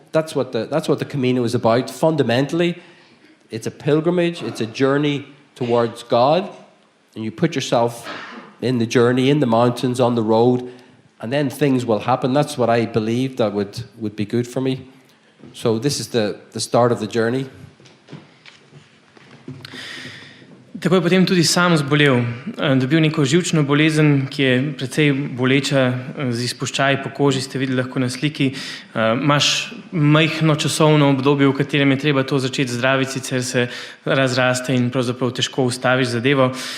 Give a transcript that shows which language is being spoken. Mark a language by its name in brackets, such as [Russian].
[English] That's what the Camino is about. Fundamentally, it's a pilgrimage, it's a journey towards God, and you put yourself in the journey, in the mountains, on the road, and then things will happen. That's what I believe that would be good for me. So this is the start of the journey. [Slovenian] Tako je potem tudi sam zbolel. Dobil neko živčno bolezen, ki je precej boleča, z izpuščaji po koži, ste videli lahko na sliki. Imaš majhno časovno obdobje, v katerem je treba to začeti zdraviti, sicer se razraste in pravzaprav težko ustaviš zadevo.